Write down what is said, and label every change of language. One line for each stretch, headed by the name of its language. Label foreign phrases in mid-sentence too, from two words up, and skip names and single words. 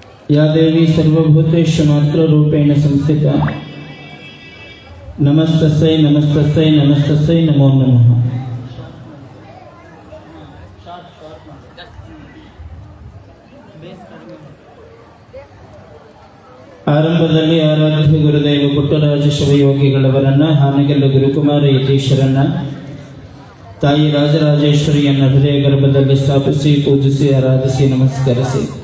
Sanskrit: या देवी सर्वभूतेषु मात्ररूपेण संस्थिता नमस्तस्यै नमस्तस्यै नमस्तस्यै नमो नमः।
Kannada: ಆರಂಭದಲ್ಲಿ ಆರಾಧ್ಯ ಗುರುದೇವ ಪುಟ್ಟರಾಜ ಶಿವಯೋಗಿಗಳವರನ್ನ, ಹಾನಗಲ್ಲು ಗುರುಕುಮಾರ ಯತೀಶ್ವರನ್ನ, ತಾಯಿ ರಾಜರಾಜೇಶ್ವರಿಯನ್ನ ಹೃದಯ ಗರ್ಭದಲ್ಲಿ ಸ್ಥಾಪಿಸಿ ಪೂಜಿಸಿ ಆರಾಧಿಸಿ ನಮಸ್ಕರಿಸಿ